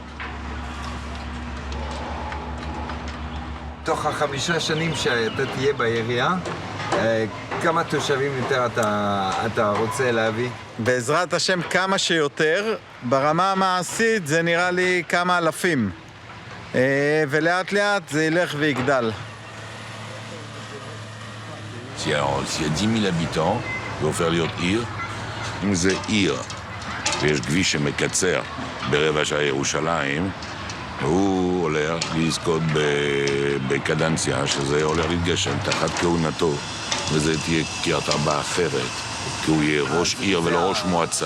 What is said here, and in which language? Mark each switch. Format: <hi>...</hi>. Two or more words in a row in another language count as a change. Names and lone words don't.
<he>תוך 5 שנים שאתה תהיה בעירייה, כמה תושבים יותר אתה רוצה להביא? בעזרת השם כמה שיותר. ברמה המעשית זה נראה לי כמה אלפים. ולאט לאט זה ילך ויגדל.</he> <fr>S'il y a 10 000 habitants,</fr> <he>זה הופך להיות עיר. אם זה עיר, ויש כביש שמקצר ברבע שעה ירושלים, הוא הולך לזכות בקדנציה, שזה הולך להתגשם תחת כהונתו, וזה תהיה קריית ארבע אחרת, כי הוא יהיה ראש עיר ולא ראש מועצה.</he>